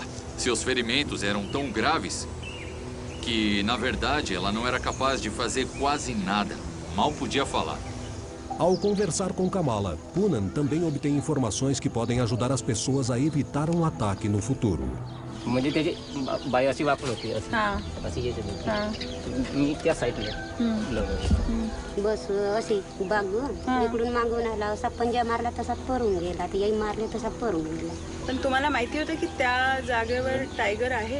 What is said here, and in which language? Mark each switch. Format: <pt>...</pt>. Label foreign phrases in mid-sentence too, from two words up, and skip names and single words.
<pt>Seus ferimentos eram tão graves que, na verdade, ela não era capaz de fazer quase nada. Mal podia falar. Ao conversar com Kamala, Poonan também obtém informações que podem ajudar as pessoas a evitar um ataque no futuro.</pt> <mr>पण तुम्हाला माहिती होतं की त्या जागेवर टायगर आहे?</mr>